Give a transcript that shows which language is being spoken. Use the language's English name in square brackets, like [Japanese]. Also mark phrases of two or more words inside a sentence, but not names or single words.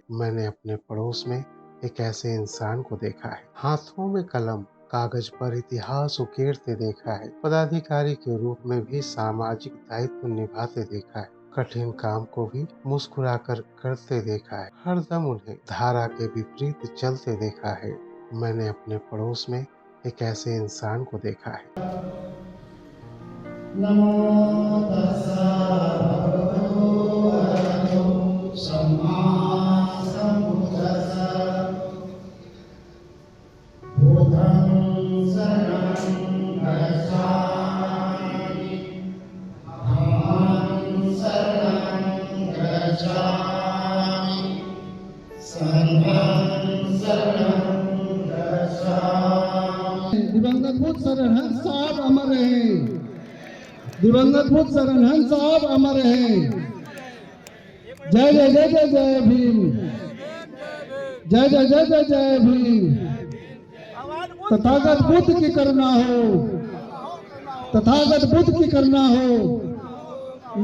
[Hindi] मैंने अपने पड़ोस में एक ऐसे इंसान को देखा है, हाथों में कलम कागज पर इतिहास उकेरते देखा है, पदाधिकारी के रूप में भी सामाजिक दायित्व निभाते देखा है, कठिन काम को भी मुस्कुराकर करते देखा है, हरदम उन्हें धारा के विपरीत चलते देखा है। मैंने अपने पड़ोस में एक ऐसे इंसान को देखा है। [Pali] नमो तस्सा भगवतो अरहतो सम्मा सम्बुद्धास्सा बुद्धं शरणं गच्छामि धम्मं शरणं गच्छामि संघं शरणं गच्छामि। [Hindi] दिवंगत बुद्ध शरण साहब अमर रहे। दिवंगत बुद्ध शरण साहब अमर हैं। जय जय जय जय जय भीम, जय जय जय जय जय भीम। तथागत बुद्ध की करुणा हो, तथागत बुद्ध की करुणा हो।